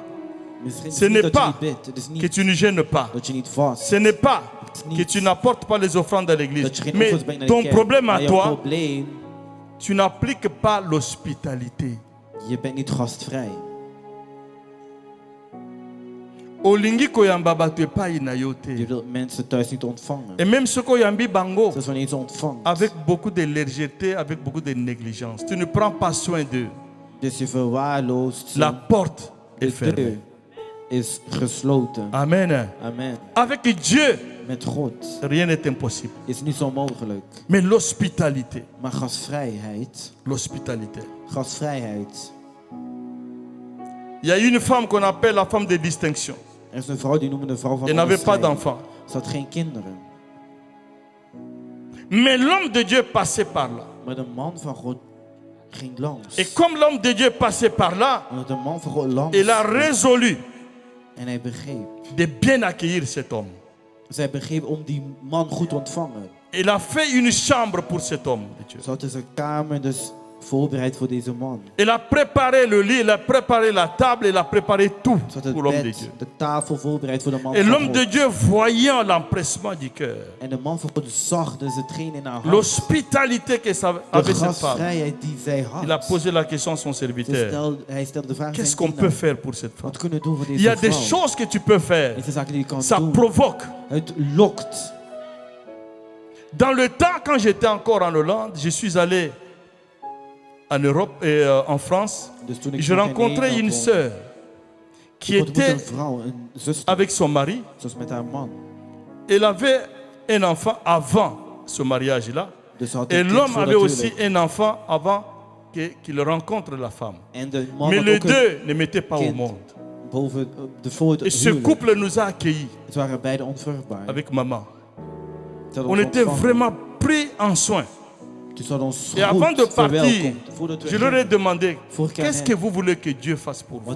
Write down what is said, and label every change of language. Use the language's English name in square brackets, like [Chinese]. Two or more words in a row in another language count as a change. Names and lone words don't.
[Dutch] Misschien [French] Ce [Dutch] is niet [French] n'est [Dutch] dat je [French] pas [Dutch] niet bidt. Het is [French] que [Dutch] niet [French] tu ne gênes pas. [Dutch] dat je niet vast. [French] Ce n'est pas [Dutch] niet [French] que tu n'apportes pas les offrandes à l'église. [Dutch] Dat je geen [French] Mais [Dutch] offers brengt naar de [French] ton [Dutch] kerk. [French] problème [Dutch] Maar [French] à [Dutch] jouw [French] toi, [Dutch] probleem, [French] tu n'appliques pas l'hospitalité. [Dutch] je bent niet gastvrij. [Lingala] Olingi koyamba bato epai na yo te. [Dutch] Je wilt mensen thuis niet ontvangen. [French] Et même ce [Lingala] koyambi bango, [Dutch] Zelfs wanneer je ze ontvangt. [French] avec beaucoup de légèreté, avec beaucoup de négligence. Tu ne prends pas soin d'eux. [Dutch] Dus je verwaarloost ze. [French] La porte est [Dutch] De [French] fermée. [Dutch] deur is gesloten. [French] Amen. [Dutch] Amen. [French] Avec Dieu, [Dutch] Met God [French] rien n'est impossible. [Dutch] is niet zo mogelijk. [French] Mais l'hospitalité, [Dutch] Maar gastvrijheid. [French] l'hospitalité. [Dutch] Gastvrijheid. [French] Il y a une femme qu'on appelle la femme de distinction. [Dutch] Er is een vrouw die noemen de vrouw van [French] Elle n'avait pas [Dutch] onderscheiding. [French] d'enfant. [Dutch] Ze had geen kinderen. [French] Mais l'homme de Dieu passait par là. [Dutch] Maar de man van God ging langs. [French] Et comme l'homme de Dieu passait par là, [Dutch] En de man van God langs. [French] il a résolu [Dutch] En hij begreep. [French] de bien accueillir cet homme. [Dutch] Zij begreep om die man goed te ontvangen. [French] Il a fait une chambre pour cet homme de Dieu. [Dutch] Ze had dus een kamer dus voorbereid voor deze man. [French] Il a préparé le lit, il a préparé la table, il a préparé tout [Dutch] Ze had het [French] pour l'homme de [Dutch] bed, [French] Dieu. [Dutch] de tafel voorbereid voor de man [French] Et [Dutch] van [French] l'homme [Dutch] God. [French] de Dieu, voyant l'empressement du cœur, [Dutch] En de man van God zag dus het geen in haar hart. [French] l'hospitalité que ça [Dutch] De [French] avait cette femme, [Dutch] gastvrijheid die zij had. [French] il a posé la question à son serviteur. [Dutch] Hij stelde de vraag aan [French] Qu'est-ce [Dutch] zijn [French] qu'on peut [Dutch] dienaar. [French] faire pour cette femme? [Dutch] Wat kunnen we doen voor [French] Il y a [Dutch] deze [French] des [Dutch] vrouw? [French] choses que tu peux faire. [Dutch] Er zijn zaken die je kan [French] Ça [Dutch] doen. [French] provoque. [Dutch] Het lokt. [French] Dans le temps, quand j'étais encore en Hollande, je suis allé en Europe et en France. [Dutch] Dus toen ik [French] Je [Dutch] nog in [French] rencontrais [Dutch] Nederland [French] une [Dutch] woonde, [French] sœur qui [Dutch] ik ontmoette [French] était [Dutch] een vrouw, een zuster, [French] avec son mari. [Dutch] zoals met haar man. [French] Elle avait un enfant avant ce mariage-là. [Dutch] Dus ze had [French] Et [Dutch] een kind [French] l'homme [Dutch] voor [French] avait aussi [Dutch] natuurlijk. [French] un enfant avant qu'il rencontre la femme. [Dutch] En de man [French] Mais [Dutch] had [French] les [Dutch] ook een [French] deux ne mettaient pas au [Dutch] kind [French] monde. [Dutch] boven de voor het [French] Et ce [Dutch] huwelijk. [French] couple nous a accueillis [Dutch] Het waren beide onvruchtbaar. [French] avec maman. [Dutch] Ze hadden [French] On [Dutch] ons [French] était [Dutch] ontvangen. [French] vraiment pris en soin. [Dutch] Dus ze hadden ons [French] Et avant de [Dutch] goed [French] partir, [Dutch] verwelkomd. Voordat we [French] je leur ai [Dutch] gingen. [French] demandé, [Dutch] Vorig jaar [French] qu'est-ce [Dutch] hen. [French] que vous voulez que Dieu fasse pour vous?